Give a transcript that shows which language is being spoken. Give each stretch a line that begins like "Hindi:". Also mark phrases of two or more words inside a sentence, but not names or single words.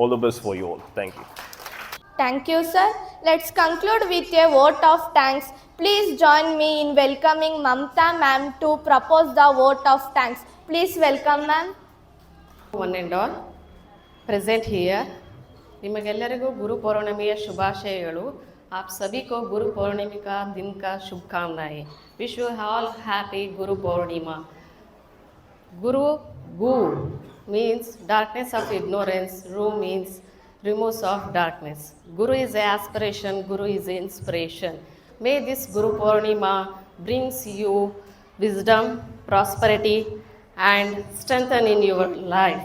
English: All the best for you all. Thank you. Thank you, sir. Let's conclude with a vote of thanks. Please join me in welcoming Mamta ma'am to propose the vote of thanks. Please welcome ma'am. one and all present here
Kannada: ನಿಮಗೆಲ್ಲರಿಗೂ ಗುರು ಪೌರ್ಣಮಿಯ ಶುಭಾಶಯಗಳು.
Hindi: आप सभी को गुरु पौर्णिमा का दिन का शुभकामनाएं.
English: wish you all happy गुरु पौर्णिमा. Guru, Gu means darkness of ignorance, Ru means removes of darkness. Guru is an aspiration, Guru is an inspiration. May this Guru Purnima brings you wisdom, prosperity and strengthen in your life.